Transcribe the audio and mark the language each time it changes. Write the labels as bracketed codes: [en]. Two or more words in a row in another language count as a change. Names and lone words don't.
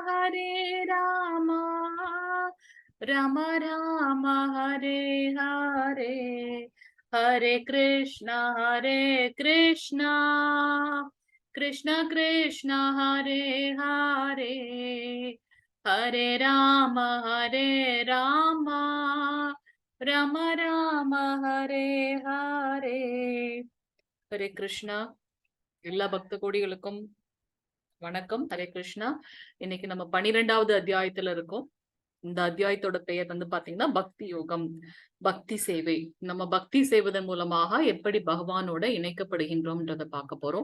[sa] राम राम हरे हरे हरे कृष्ण कृष्ण कृष्ण हरे हरे हरे राम राम राम हरे हरे हरे कृष्णा [ta] எல்லா பக்த கோடிகளுக்கும் வணக்கம். ஹரே கிருஷ்ணா. இன்னைக்கு நம்ம 12வது அத்தியாயத்துல இருக்கோம். இந்த அத்தியாயத்தோட பெயர் வந்து பாத்தீங்கன்னா பக்தி யோகம், பக்தி சேவை. நம்ம பக்தி செய்வதன் மூலமாக எப்படி பகவானோட இணைக்கப்படுகின்றோம்ன்றத பார்க்க போறோம்.